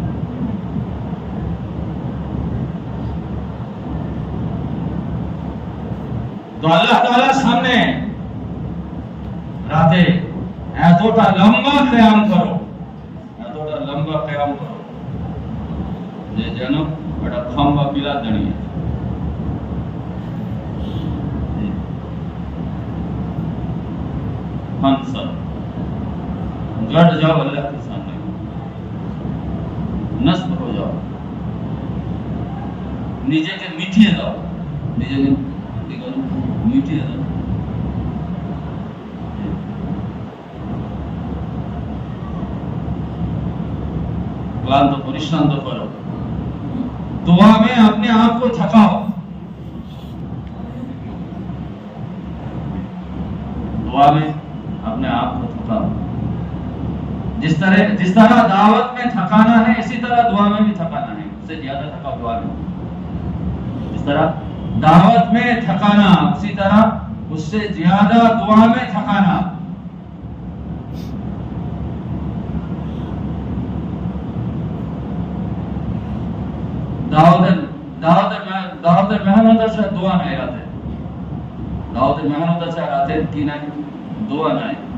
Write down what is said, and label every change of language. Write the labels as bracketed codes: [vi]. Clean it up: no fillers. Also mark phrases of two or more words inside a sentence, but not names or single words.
[bn] তো আল্লাহ তাআলার সামনে রাতে এতটা লম্বা কিয়াম করো, এতটা লম্বা কিয়াম করো যে যেন একটা খাম্বা পিলার দাঁড়িয়ে [hi] फंसल गड़ जाओ अल्लाह के सामने, नस्ब हो जाओ, [bn] নিজেকে মিটিয়ে দাও, নিজেকে কি করো মিটিয়ে দাও। [hi] क्लांत परिश्रांत करो, दुआ में अपने आप को थकाओ, दुआ में अपने आप को थकाओ। जिस तरह दावत में थकाना है, इसी तरह दुआ में भी थकाना है, उससे ज्यादा थकाओ दुआ में। जिस तरह दावत में थकाना, उसी तरह उससे ज्यादा दुआ में थकाना। [bn] দাওয়াতের মেহনত আছে, দোয়া নাই রাতে। দাওয়াতের মেহনত আছে, রাতে কি নাই? দোয়া নাই।